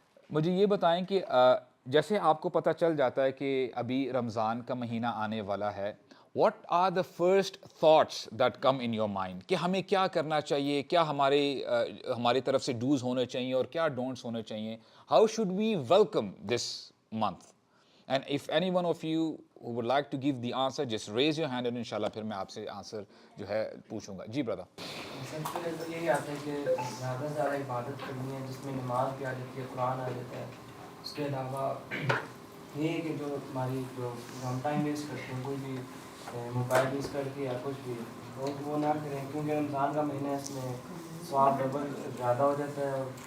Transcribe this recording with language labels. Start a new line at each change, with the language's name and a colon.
Urdu: مجھے یہ بتائیں کہ جیسے آپ کو پتہ چل جاتا ہے کہ ابھی رمضان کا مہینہ آنے والا ہے،
English: what are the first thoughts that come in your mind؟
Urdu: کہ ہمیں کیا کرنا چاہیے، کیا ہماری طرف سے ڈوز ہونے چاہیے اور کیا ڈونٹس ہونے چاہیے.
English: How should we welcome this month? And if any one of you who would like to give the answer, just raise your hand and inshallah
Urdu: پھر میں آپ سے آنسر جو ہے پوچھوں گا. جی برادر. سب سے پہلے تو یہی آتا ہے کہ زیادہ سے زیادہ عبادت کرنی ہے، جس میں نماز بھی آ جاتی ہے، قرآن آ جاتا ہے. اس کے علاوہ یہ ہے کہ جو ہماری جو ہم ٹائم ویسٹ کرتے ہیں، کوئی بھی موبائل یوز کر کے یا کچھ بھی، وہ نہ کریں، کیونکہ رمضان کا مہینہ ہے، اس میں ثواب ڈبل زیادہ ہو جاتا ہے.